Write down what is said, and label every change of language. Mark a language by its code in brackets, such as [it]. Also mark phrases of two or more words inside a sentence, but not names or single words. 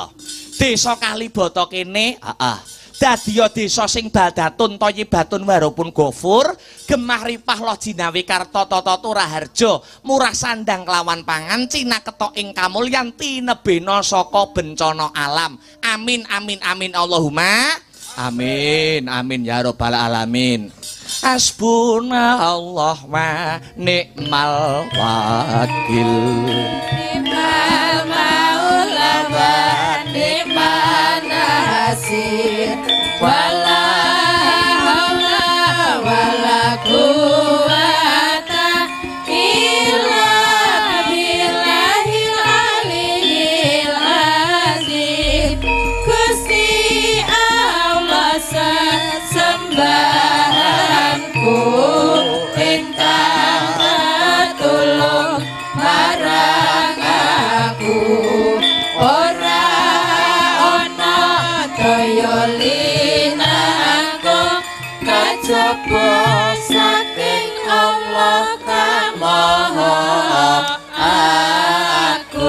[jv] Desa Kalibata kene dadiya desa sing [ar] بلدة طيبة ورب غفور [jv] gemah ripah lo jinawi karta tata turaharja murah sandang kelawan pangan cina ketok ing kamulyan tinebena saka bencana alam [ar] آمين آمين آمين اللهم آمين آمين يا رب العالمين. حسبنا الله ونعم الوكيل نعم المولى ونعم النصير ولا حول ولا قوة إلا بالله العلي العظيم. [jv] Gusti Allah sesembahanku ingkang tulung marang aku ora ana daya linangku kajaba saking Allah kang maha aku.